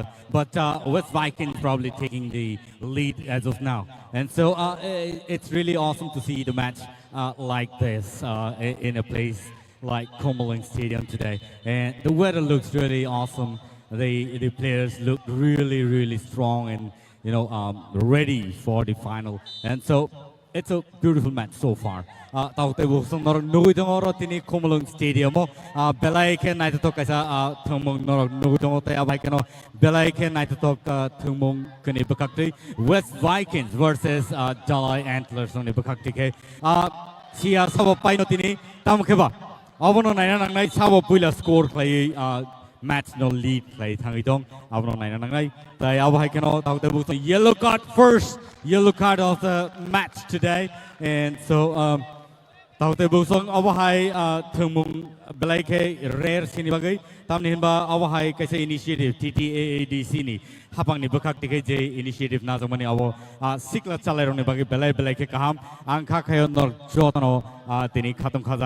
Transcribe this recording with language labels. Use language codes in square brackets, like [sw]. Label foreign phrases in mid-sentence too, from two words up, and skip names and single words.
[en] But West Vikings probably taking the lead as of now, and so it's really awesome to see the match like this in a place like Komaling Stadium today. And the weather looks really awesome. the players look really, really strong and ready for the final. And so it's a beautiful match so far. [trp] Tao te bu song nor nui dong ro tini Khumlung Stadium mo belai ke nai to kaisa thumung nor nui dong te abai ke no belai ke nai to thumung kani bakakti West Vikings versus Dalai Antlers ni bakakti ke CR sabo pai no tini tam ke ba abono nai nang nai sabo puila score play match no lead play thangi dong abono nai nang nai tai abai ke no tao te bu [en] yellow card first yellow card of the match today. And so [trp] tao te bu song awahai thumung belai ke rare sini bagai tam ni ba awahai kaisa initiative TTAADC ni hapang ni bakak tikai je initiative na zamani awo sikla chalai rone bagai belai ke kaham angkha khayo nor jotano tini khatam khajang